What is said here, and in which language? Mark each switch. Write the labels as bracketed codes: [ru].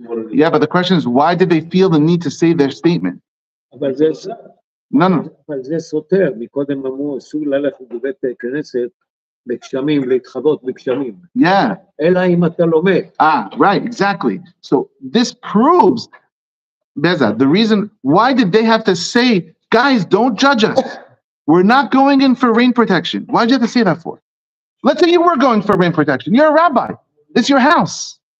[en] Yeah, but the question is, why did they feel the need to say their statement? [he] אבל זה, [en] No. [he] אבל זה סותר, מקודם אמרו, אסור ללכת בבית כנסת בגשמים, להתחבות בגשמים. [en] Yeah. [he] אלא אם אתה לומד. [en] Right, exactly. So this proves, Beza, the reason, why did they have to say, guys, don't judge us. We're not going in for rain protection. Why did you have to say that for? Let's say you were going for rain protection. You're a rabbi. It's your house.